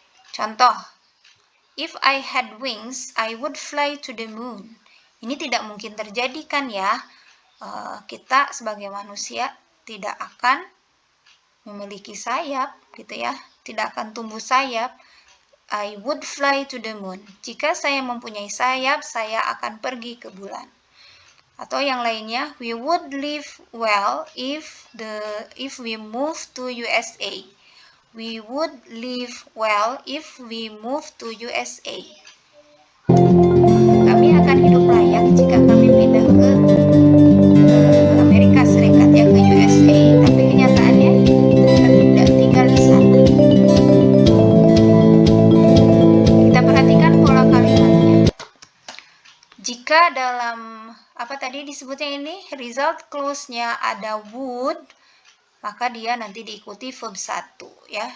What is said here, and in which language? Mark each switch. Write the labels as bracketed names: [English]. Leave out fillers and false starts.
[English] Contoh, if I had wings, I would fly to the moon. [Indonesian] Ini tidak mungkin terjadi kan ya? Kita sebagai manusia tidak akan memiliki sayap, gitu ya. Tidak akan tumbuh sayap. [English] I would fly to the moon. [Indonesian] Jika saya mempunyai sayap, saya akan pergi ke bulan. Atau yang lainnya, [English] we would live well if we move to USA. We would live well if we move to USA. [Indonesian] Kami akan hidup layak jika kami pindah ke Amerika Serikat ya, ke USA. Tapi kenyataannya kita tidak tinggal di sana. Kita perhatikan pola kalimatnya. Jika dalam tadi disebutnya ini result clause-nya ada would, maka dia nanti diikuti verb 1 ya.